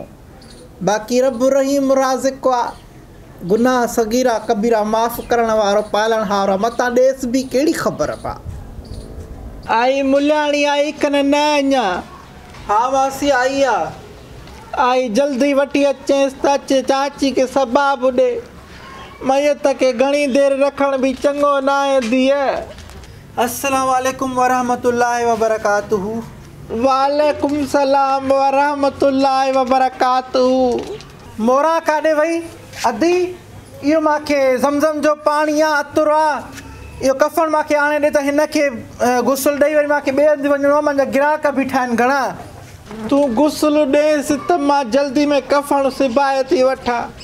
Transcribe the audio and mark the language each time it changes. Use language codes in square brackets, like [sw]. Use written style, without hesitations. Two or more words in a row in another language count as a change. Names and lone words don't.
[sd] बाक़ी रब रहीम राज़िक़ आहे, गुनाह सगीरा कबीरा माफ़ करण वारो पालणहार आहे, मतां ॾेसि बि कहिड़ी ख़बर पा। आई मुलियाणी आई कन न अञा? हा मासी आई आहे। आई जल्दी वठी अचेसि त अचे, चाची खे सबाब ॾे, मैत खे घणी देरि रखण बि चङो न आहे धीअ। [ar] السلام عليكم ورحمة الله وبركاته. وعليكم السلام ورحمة الله وبركاته. [sd] मोरा काॾे वई अदी? इहो मूंखे ज़मज़म जो पाणी आहे, अतुर आहे, इहो कफ़न मूंखे आणे ॾे त हिन खे गुसल ॾेई वरी मूंखे ॿिए हंधि वञिणो आहे, मुंहिंजा ग्राहक बि ठाहिनि घणा। तूं गुसल ॾेसि त मां जल्दी में कफ़न सिबाए थी वठां।